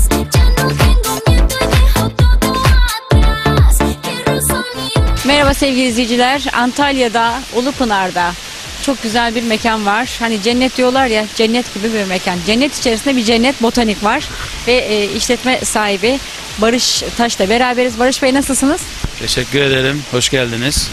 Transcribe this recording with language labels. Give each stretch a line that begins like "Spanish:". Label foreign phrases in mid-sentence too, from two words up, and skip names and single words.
Spanish: Ya no tengo miedo y dejo todo atrás. Quiero soñar.
Turkish: Merhaba sevgili izleyiciler. Antalya'da, Ulupınar'da çok güzel bir mekan var. Hani cennet diyorlar ya, cennet gibi bir mekan. Cennet içerisinde bir cennet botanik var. Ve işletme sahibi Barış Taş'la beraberiz. Barış Bey nasılsınız? Teşekkür ederim. Hoş geldiniz.